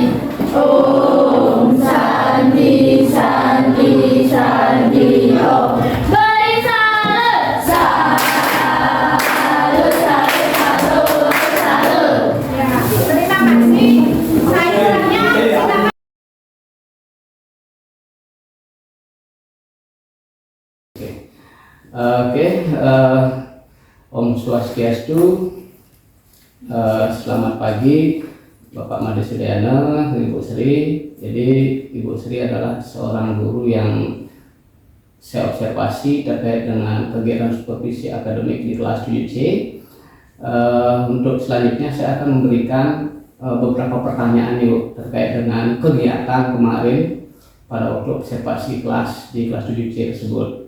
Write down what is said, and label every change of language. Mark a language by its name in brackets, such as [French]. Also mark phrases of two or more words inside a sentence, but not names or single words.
[Balinese] Om Sandi Sandi Sandi Om. [Indonesian] Beri salut. Salut salut salut salut. ya. Terima kasih. Sayangnya silakan. [Balinese] Om Swastiastu. [Indonesian] Selamat pagi Bapak Made Suryana, Ibu Sri. Jadi Ibu Sri adalah seorang guru yang saya observasi terkait dengan kegiatan supervisi akademik di kelas 7C. Untuk selanjutnya saya akan memberikan beberapa pertanyaan Ibu terkait dengan kegiatan kemarin pada waktu observasi kelas di kelas 7C tersebut.